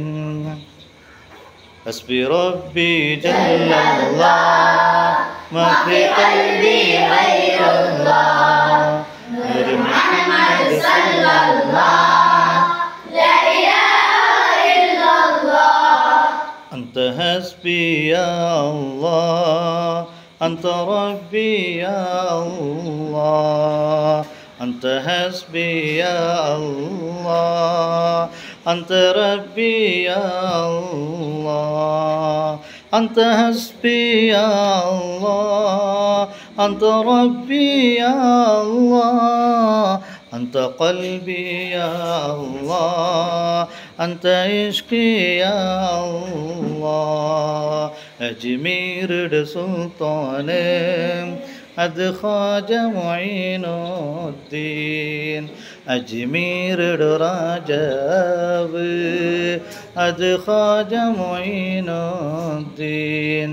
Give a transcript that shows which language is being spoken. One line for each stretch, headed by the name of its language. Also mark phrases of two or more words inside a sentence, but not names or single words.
Arabic: حسبي ربي جل الله ما في قلبي غير الله نور محمد صلى الله لا إله إلا الله. أنت حسبي يا الله، أنت ربي يا الله, അൻത റബ്ബി യാ അല്ലാഹ്, أنت حسبي يا الله، أنت ربي يا الله، أنت حسبي يا الله، أنت ربي يا الله، أنت قلبي يا الله، أنت عشقي يا الله.
Malayalam: അജ്മീറുടെ സുൽത്താന് അത് ഖാജ മൊയ്നുദ്ദീൻ, അജ്മീറുടെ രാജാവ് അത് ഖാജ മൊയ്നുദ്ദീൻ.